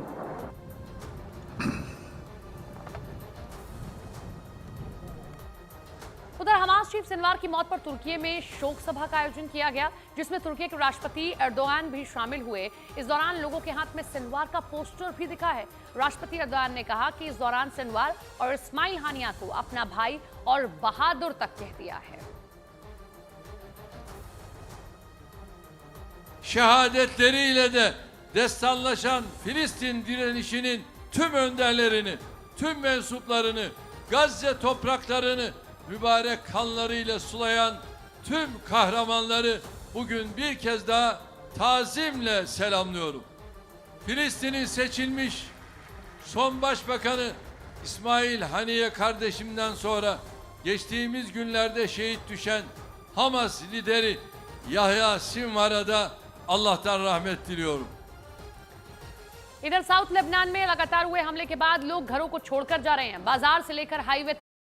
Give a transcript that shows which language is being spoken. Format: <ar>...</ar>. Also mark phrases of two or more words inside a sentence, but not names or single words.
<hi>उधर हमास चीफ सिनवार की मौत पर तुर्की में शोक सभा का आयोजन किया गया, जिसमें तुर्की के राष्ट्रपति एर्दोगान भी शामिल हुए। इस दौरान लोगों के हाथ में सिनवार का पोस्टर भी दिखा है। राष्ट्रपति एर्दोगान ने कहा कि इस दौरान सिनवार और इस्माइल हानिया को अपना भाई और बहादुर तक कह दिया है।</hi> <tr>Şehadetleriyle de destanlaşan Filistin direnişinin tüm önderlerini, tüm mensuplarını, Gazze topraklarını mübarek kanlarıyla sulayan tüm kahramanları bugün bir kez daha tazimle selamlıyorum. Filistin'in seçilmiş son başbakanı İsmail Haniye kardeşimden sonra geçtiğimiz günlerde şehit düşen Hamas lideri Yahya Sinvar'a da Allah'tan rahmet diliyorum.</tr> <hi>इधर साउथ लेबनान में लगातार हुए हमले के बाद लोग घरों को छोड़कर जा रहे हैं। बाजार से लेकर हाईवे</hi>